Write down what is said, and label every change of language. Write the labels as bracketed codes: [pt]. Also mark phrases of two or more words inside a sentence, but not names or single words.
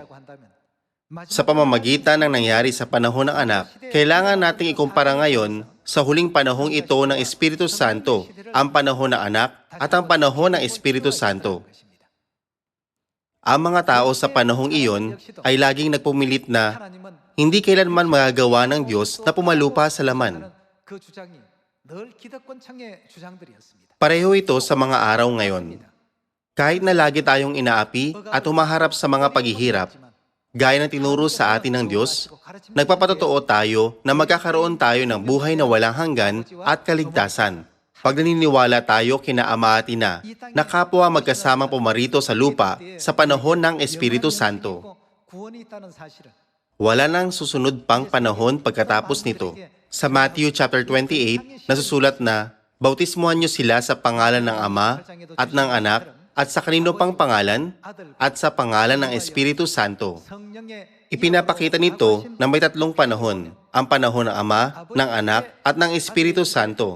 [tl] Sa pamamagitan ng nangyari sa panahon ng Anak, kailangan nating ikumpara ngayon sa huling panahong ito ng Espiritu Santo, ang panahon ng Anak at ang panahon ng Espiritu Santo. Ang mga tao sa panahong iyon ay laging nagpumilit na hindi kailanman magagawa ng Diyos na pumalupa sa laman. [ko] 그 주장이 늘 기득권층의 주장들이었습니다. [tl] Pareho ito sa mga araw ngayon. Kahit na lagi tayong inaapi at humaharap sa mga paghihirap, gaya ng tinuro sa atin ng Diyos, nagpapatotoo tayo na magkakaroon tayo ng buhay na walang hanggan at kaligtasan. Pag naniniwala tayo kina Ama at Ina na kapwa magkasamang pumarito sa lupa sa panahon ng Espiritu Santo. [ko] 구원이 있다는 사실을 [tl] Wala nang susunod pang panahon pagkatapos nito. Sa Matthew chapter 28, nasusulat na, bautismuhan niyo sila sa pangalan ng Ama at ng Anak at sa kanino pang pangalan at sa pangalan ng Espiritu Santo. [ko] 성령의 [tl] Ipinapakita nito na may tatlong panahon, ang panahon ng Ama, ng Anak at ng Espiritu Santo.